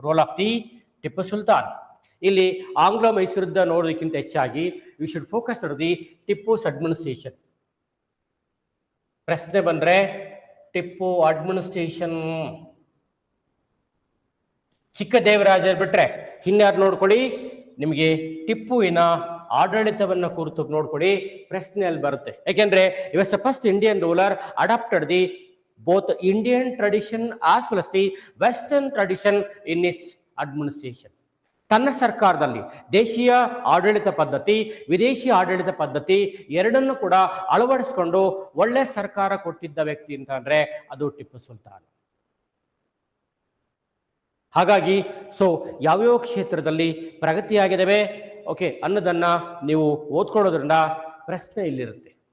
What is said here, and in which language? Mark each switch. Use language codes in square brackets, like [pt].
[en] Role of the Tipu Sultan. [kn] ಇಲ್ಲಿ ಆಂಗ್ಲ ಮೈಸೂರಿದ್ದ ನೋಡೋದಕ್ಕಿಂತ ಹೆಚ್ಚಾಗಿ [en] You should focus on the Tipu's administration. [kn] ಪ್ರಶ್ನೆ ಬಂದ್ರೆ ಟಿಪ್ಪು ಅಡ್ಮಿನಿಸ್ಟ್ರೇಷನ್. ಚಿಕ್ಕದೇವರಾಜರ್ ಬಿಟ್ರೆ ಇನ್ಯಾರು ನೋಡ್ಕೊಳ್ಳಿ, ನಿಮಗೆ ಟಿಪ್ಪುವಿನ ಆಡಳಿತವನ್ನ ಕುರಿತು ನೋಡ್ಕೊಳ್ಳಿ, ಪ್ರಶ್ನೆಯಲ್ಲಿ ಬರುತ್ತೆ. ಯಾಕೆಂದ್ರೆ [en] He was the first Indian ruler adopted the both Indian tradition as well as the Western tradition in his administration. [kn] ತನ್ನ ಸರ್ಕಾರದಲ್ಲಿ ದೇಶೀಯ ಆಡಳಿತ ಪದ್ಧತಿ, ವಿದೇಶಿ ಆಡಳಿತ ಪದ್ಧತಿ ಎರಡನ್ನು ಕೂಡ ಅಳವಡಿಸಿಕೊಂಡು ಒಳ್ಳೆ ಸರ್ಕಾರ ಕೊಟ್ಟಿದ್ದ ವ್ಯಕ್ತಿ ಅಂತಂದ್ರೆ ಅದು ಟಿಪ್ಪು ಸುಲ್ತಾನ್. ಹಾಗಾಗಿ ಸೊ ಯಾವ್ಯಾವ ಕ್ಷೇತ್ರದಲ್ಲಿ ಪ್ರಗತಿಯಾಗಿದ್ದಾವೆ ಓಕೆ ಅನ್ನೋದನ್ನ ನೀವು ಓದ್ಕೊಳ್ಳೋದ್ರಿಂದ ಪ್ರಶ್ನೆ ಇಲ್ಲಿರುತ್ತೆ.